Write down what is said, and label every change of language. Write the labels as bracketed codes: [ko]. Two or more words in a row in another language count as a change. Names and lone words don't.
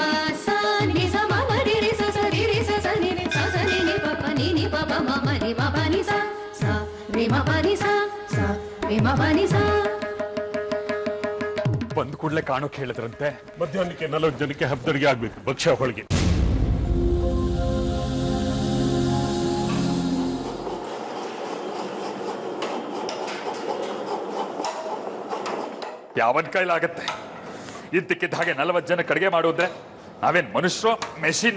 [kn] ಸ ನಿ ಸ ಮ ಮ ರಿ ರಿ ಸ ಸ ರಿ ರಿ ಸ ಸ ನಿ ನಿ ಸ ಸ ನಿ ನಿ ಪ ಪ ನಿ ನಿ ಪ ಪ ಮ ಮ ರಿ ಮ ಪ ನಿ ಸ ಸ ರಿ ಮ ಪ ನಿ ಸ ಸ ರಿ ಮ ಪ ನಿ ಸ. ಬಂದ್ ಕೂಡ್ಲೆ ಕಾಣೋಕ್ ಹೇಳಿದ್ರಂತೆ. ಮಧ್ಯಾಹ್ನಕ್ಕೆ 40 ಜನಕ್ಕೆ ಹಬ್ಬದಡಿಗೆ ಆಗ್ಬೇಕು, ಭಕ್ಷ್ಯ ಹೋಳಿಗೆ. ಯಾವನ್ ಕೈಲಾಗತ್ತೆ? ಇದ್ದಕ್ಕಿದ್ದ ಹಾಗೆ 40 ಜನ ಕಡಿಗೆ ಮಾಡೋದ್ರೆ ನಾವೇನ್ ಮನುಷ್ಯರು, ಮೆಷಿನ್?